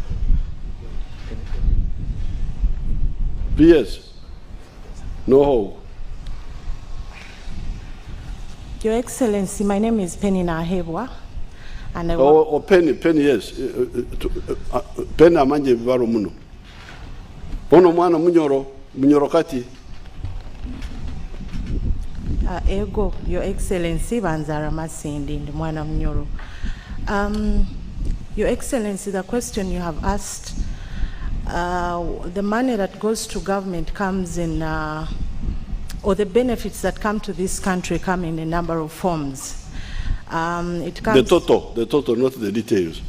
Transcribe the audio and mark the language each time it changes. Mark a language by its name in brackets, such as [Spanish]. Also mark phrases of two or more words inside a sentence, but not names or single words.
[English] PS. No. Your Excellency, my name is Penny Nahebwa. And I [Nyoro] Penny, yes. Penny amanje bibaro muno. Ono mwana munyoro kati. [English] Ego, Your Excellency, [Nyoro] Banzara Masindi, the mwana munyoro. [English] Your Excellency, the question you have asked, the money that goes to government comes in, or the benefits that come to this country come in a number of forms. It comes the total, not the details.